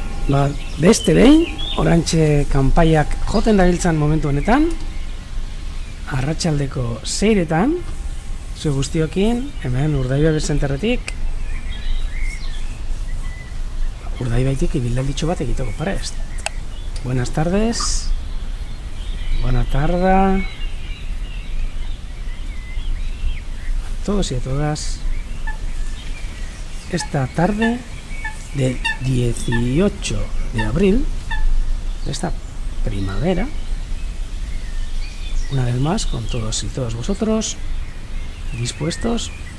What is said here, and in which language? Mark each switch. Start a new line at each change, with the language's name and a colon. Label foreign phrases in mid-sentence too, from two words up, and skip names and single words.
Basque: Beste behin, orantxe kanpaiak joten dabiltzan momentu honetan, arratsaldeko 6etan, zu guztiokin, hemen Urdaibai Zenterretik, Urdaibaitik ibildalditxo bat egiteko prest.
Spanish: Buenas tardes, buena tarde a todos y a todas. Esta tarde del 18 de abril de esta primavera, una vez más con todos y todas vosotros dispuestos